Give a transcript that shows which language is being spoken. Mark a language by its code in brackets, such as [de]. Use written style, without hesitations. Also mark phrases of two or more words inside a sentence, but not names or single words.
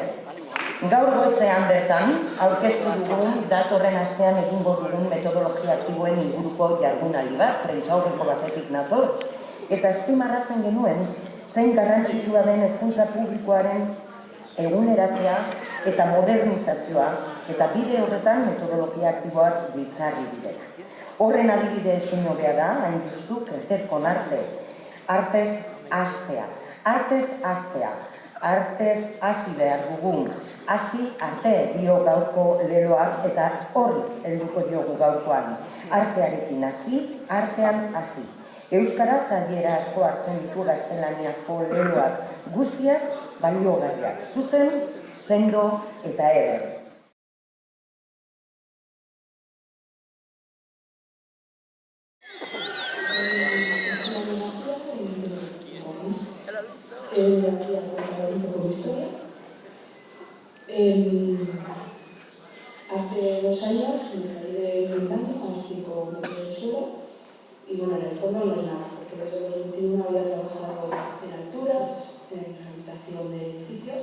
[eu] Gaur goizean bertan, aurkeztu dugun datorren astean egingo dugun metodologia aktiboen inguruko jardunaldi bat, prentsaurreko batetik nator, eta azpimarratzen genuen zein garrantzitsua den hezkuntza publikoaren eguneratzea eta modernizazioa, eta bide horretan metodologia aktiboak giltzarri direla. Horren adibide ezin hobea da, hain justu, [es] crecer con arte. [eu] Artez hastea. Artez hasi behar dugun. Hasi arte dio gaurko leloak eta horri helduko diogu gaurkoan. Artearekin hasi, artean hasi. Euskaraz adiera asko hartzen ditu gaztelaniazko leloak. Guztiak baliogarriak. Zuzen, sendo eta eder. [es] Aquí a contar un poco de historia. Hace 2 años me caí de un andamio a 5 metros de suelo y bueno, en el fondo no es nada, porque desde los 21 había trabajado en alturas, en rehabilitación de edificios.